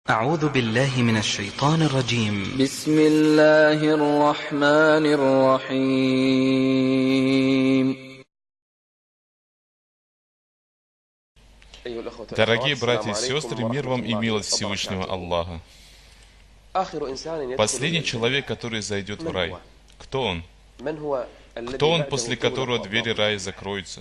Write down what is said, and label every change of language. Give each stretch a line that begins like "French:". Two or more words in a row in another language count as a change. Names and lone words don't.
Arabic: أعوذ بالله من الشيطان الرجيم. بسم الله الرحمن الرحيم.
Russian: Дорогие братья и сестры, мир вам и милость Всевышнего Аллаха. Последний человек, который зайдет в рай. Кто он? Кто он, после которого двери рая закроются?